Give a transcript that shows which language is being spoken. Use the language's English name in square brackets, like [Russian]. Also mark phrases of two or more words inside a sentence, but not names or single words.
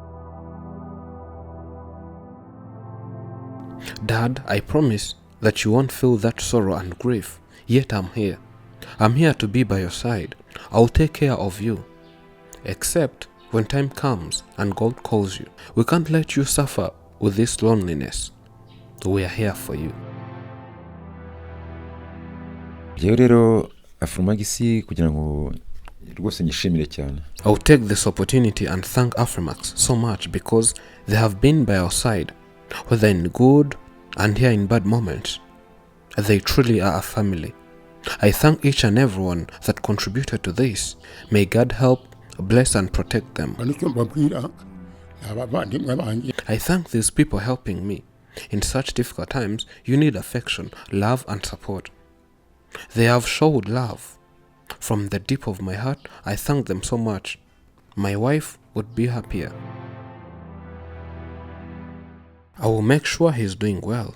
[English] Dad, I promise that you won't feel that sorrow and grief, yet I'm here. I'm here to be by your side. I'll take care of you. Except when time comes and God calls you. We can't let you suffer with this loneliness. We are here for you. [Kinyarwanda] Jewe rero Afrimax kugira ngo rwose nyishimire cyane. [English] I'll take this opportunity and thank Afrimax so much because they have been by our side, whether in good and here in bad moments. They truly are a family. I thank each and everyone that contributed to this. May God help, bless and protect them. [Kinyarwanda] nicyo mbabwira abavandimwe banjye [English] I thank these people helping me. In such difficult times, you need affection, love and support. They have showed love. From the deep of my heart, I thank them so much. My wife would be happier. I will make sure he's doing well.